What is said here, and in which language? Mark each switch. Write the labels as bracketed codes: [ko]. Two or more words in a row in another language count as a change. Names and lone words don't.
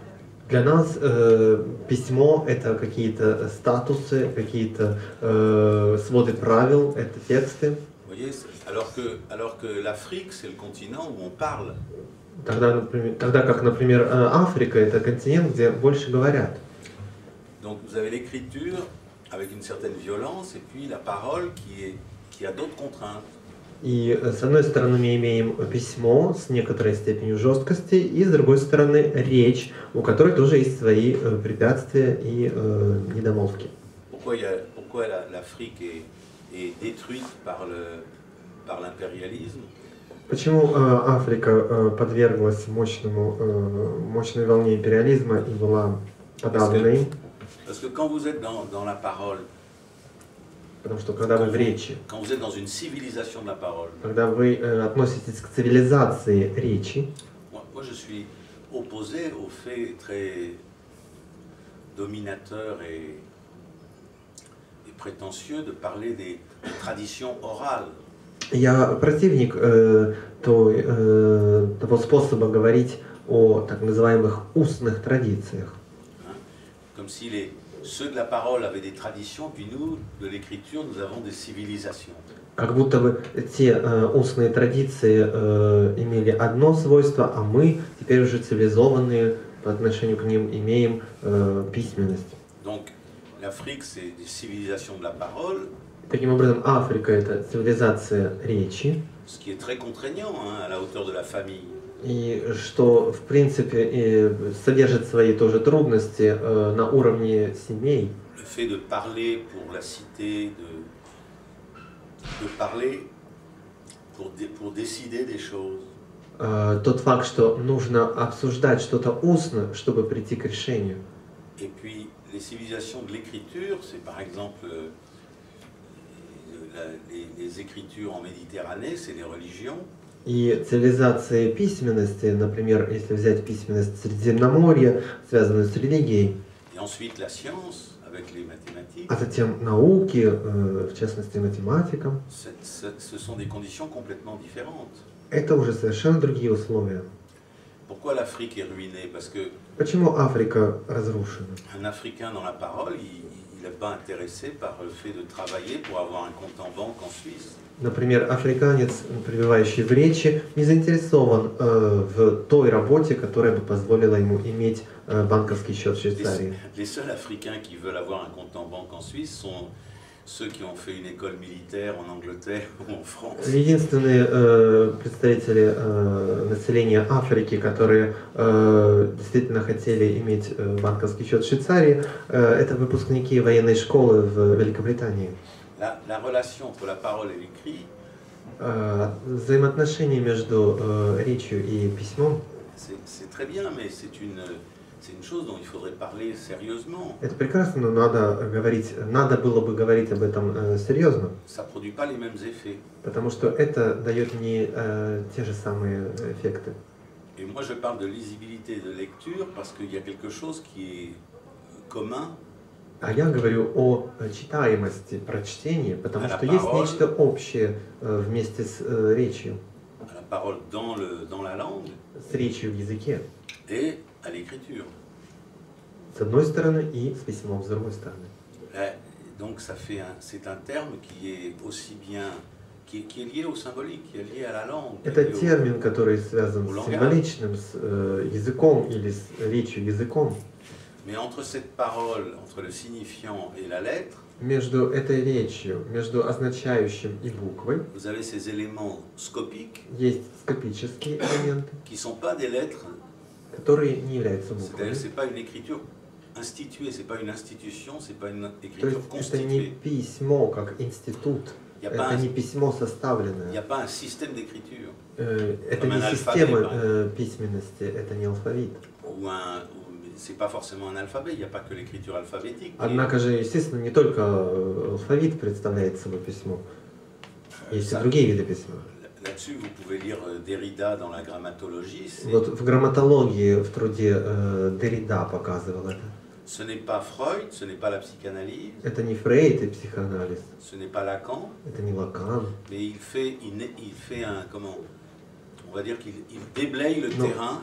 [ru] для нас письмо — это какие-то статусы, какие-то своды правил, это тексты. [fr] Vous voyez, alors que l'Afrique, c'est le continent où on parle. [ru] Тогда как, например, Африка — это континент, где больше говорят. [fr] Donc vous avez l'écriture avec une certaine violence et puis la parole qui a d'autres contraintes. [ru] И с одной стороны мы имеем письмо с некоторой степенью жесткости, и с другой стороны речь, у которой тоже есть свои препятствия и недомолвки. [fr] Pourquoi l'Afrique est détruite par l'impérialisme? [ru] Почему Африка подверглась мощной волне империализма и была подавлена им? [fr] Parce que quand vous êtes dans la parole, [ru] Потому что когда вы в речи, [fr] quand vous êtes dans une civilisation de la parole, [ru] когда вы относитесь к цивилизации речи, [fr] moi je suis opposé au fait très dominateur et prétentieux de parler des traditions orales. [ru] я противник того способа говорить о так называемых устных традициях. [fr] Comme si ceux de la parole avaient des traditions, puis nous, de l'écriture, nous avons des civilisations. [ru] Как будто бы те устные традиции имели одно свойство, а мы, теперь уже цивилизованные, по отношению к ним имеем письменность. [fr] Donc, l'Afrique, c'est des civilisations de la parole. [ru] Таким образом, Африка — это цивилизация речи. [fr] Ce qui est très contraignant, à la hauteur de la famille. [ru] И что, в принципе, содержит свои тоже трудности на уровне семей. [fr] Le fait de parler pour la cité, de parler pour décider des choses. [ru] Тот факт, что нужно обсуждать что-то устно, чтобы прийти к решению. [fr] Et puis, les civilisations de l'écriture, c'est par exemple les écritures en Méditerranée, c'est les religions. [ru] И цивилизации письменности, например, если взять письменность Средиземноморья, связанную с религией, [fr] Et ensuite la science avec les mathématiques. [ru] а затем науки, в частности математика, [fr] Ce sont des conditions complètement différentes. [ru] это уже совершенно другие условия. [fr] Pourquoi l'Afrique est ruinée? Parce que [ru] Почему Африка разрушена? [fr] un Africain dans la parole, il n'est pas intéressé par le fait de travailler pour avoir un compte en banque en Suisse. [ru] Например, африканец, пребывающий в речи, не заинтересован в той работе, которая бы позволила ему иметь банковский счет в Швейцарии. [fr] Les seuls Africains qui veulent avoir un compte en banque en Suisse ceux qui ont fait une école militaire en Angleterre ou en France. [ru] Единственные представители населения Африки, которые действительно хотели иметь банковский счет в Швейцарии, это выпускники военной школы в Великобритании. [fr] La relation entre la parole et l'écrit, [ru] Взаимоотношения между речью и письмом [fr] c'est très bien, mais c'est une chose dont il faudrait parler sérieusement. [ru] это прекрасно, но надо было бы говорить об этом серьезно, [fr] Ça ne produit pas les mêmes effets. [ru] потому что это дает не те же самые эффекты. [fr] Et moi, je parle de lisibilité de lecture parce qu'il y a quelque chose qui est commun. [ru] А я говорю о читаемости прочтения, потому что есть нечто общее вместе с речью. [fr] À la parole dans la langue [ru] С речью в языке, [fr] et à l'écriture. [ru] с одной стороны, и с письмом с другой стороны. [fr] Donc c'est un terme qui est aussi bien, qui est lié au symbolique, qui est lié à la langue. [ru] Это термин, который связан с символичным, с языком или с речью языком. [fr] Mais entre cette parole, entre le signifiant et la lettre, [ru] Между этой речью, между означающим и буквой, [fr] vous avez ces éléments scopiques [ru] есть скопические элементы, [fr] qui ne sont pas des lettres, [ru] которые не являются [fr] c'est-à-dire [ru] буквами. [fr] c'est pas une écriture instituée, c'est pas une institution, c'est pas une [ru] То [fr] écriture [ru] есть это не [fr] constituée. [ru] письмо как институт, [fr] Il [ru] это не письмо [fr] n'y a [ru] составленное. [fr] pas un système d'écriture [ru] Это не система письменности, это не алфавит. [fr] c'est pas forcément un alphabet, il n'y a pas que l'écriture alphabétique. [ru] Однако же, естественно, не только алфавит представляет собой письмо. Есть и другие виды письма. [fr] Là-dessus, vous pouvez lire Derrida dans la grammatologie. [ru] Вот в грамматологии в труде Деррида показывал это. [fr] Ce n'est pas Freud, ce n'est pas la psychanalyse, [ru] Это не Фрейд и психоанализ, [fr] ce n'est pas Lacan, [ru] это не Лакан. [fr] mais il fait un, comment, on va dire qu'il déblaye le terrain